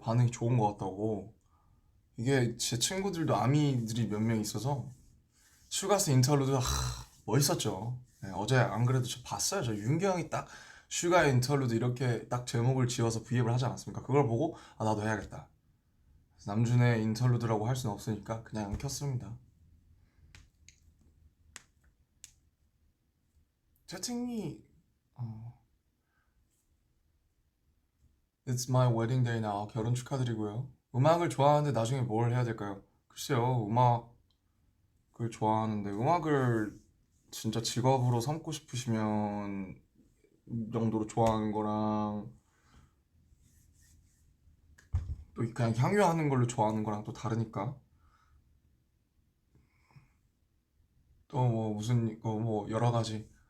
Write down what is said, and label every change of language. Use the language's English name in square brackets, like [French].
[Korean] 반응이 좋은 것 같다고. 이게 제 친구들도 아미들이 몇 명 있어서 슈가스 인터루드 멋있었죠. 네, 어제 안 그래도 저 봤어요. 저 윤경이 딱 슈가 인터루드 이렇게 딱 제목을 지어서 V앱을 하지 않았습니까? 그걸 보고 나도 해야겠다. 남준의 인터루드라고 할 수는 없으니까 그냥 켰습니다. [English] 채팅이 It's my wedding day now. [Korean] 결혼 축하드리고요. 음악을 좋아하는데 나중에 뭘 해야 될까요? 글쎄요, 음악을 좋아하는데 음악을 진짜 직업으로 삼고 싶으시면 이 정도로 좋아하는 거랑 또 그냥 향유하는 걸로 좋아하는 거랑 또 다르니까 또 뭐 무슨 뭐 여러 가지